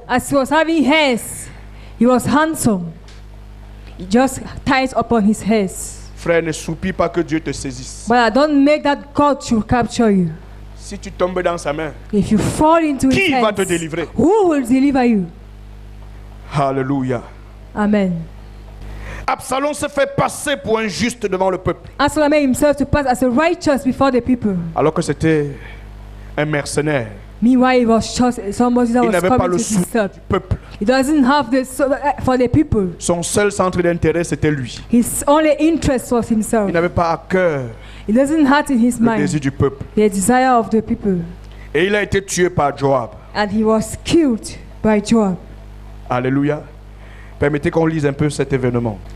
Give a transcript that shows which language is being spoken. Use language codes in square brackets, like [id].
[en] As he was having hairs, he was handsome. He just tied upon his hairs. [fr] Frère, ne soupis pas que Dieu te saisisse. [en] But don't make that God should capture you. [fr] Si tu tombes dans sa main, [en] If you fall into his [fr] qui va te [en] hands, [fr] délivrer? [en] who will deliver you? [fr] Alléluia. [en] Amen. [fr] Absalom se fait passer pour un juste devant le peuple, [en] Absalom made himself to pass as a righteous before the people. [fr] alors que c'était un mercenaire. [en] Meanwhile, he was just somebody that [fr] Il [en] was [fr] n'avait pas [en] coming [fr] le [en] to [fr] soutien [en] disturb. [fr] du peuple. [en] He doesn't have the for the people. [fr] Son seul centre d'intérêt, c'était lui. [en] His only interest was himself. [fr] Il n'avait pas à cœur [en] He doesn't have in his [fr] le [en] mind [fr] désir du peuple. [en] the desire of the people. [fr] Et il a été tué par Joab. [en] And he was killed by Joab. [fr] Alléluia. Permettez qu'on lise un peu cet événement.